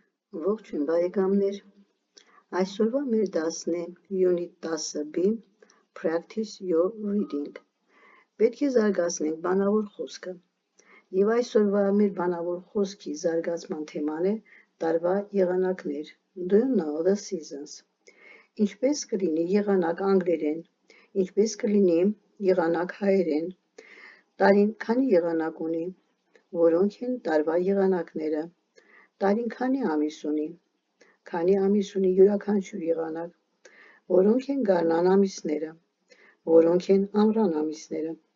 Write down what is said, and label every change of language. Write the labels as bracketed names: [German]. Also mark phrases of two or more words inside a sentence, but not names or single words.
[Armenian] Ողջույն բարեկամներ, այսօրվա մեր դասն է Unit 10B [English] Practice Your Reading։ [Armenian] Պետք է զարգացնենք բանավոր խոսքը։ Եվ այսօրվա մեր բանավոր խոսքի զարգացման թեման է տարվա եղանակներ, [English] Do you know the seasons։ [Armenian] Ինչպես կլինի եղանակ անգլերեն, ինչպես կլինի եղանակ հայերեն, տարին քանի եղանակ ունի, որոնք են տարվա եղանակները, տարին քանի ամիս ունի, քանի ամիս ունի յուրաքանչյուր եղանակ, որոնք են գարնան ամիսները, որոնք են ամռան ամիսները,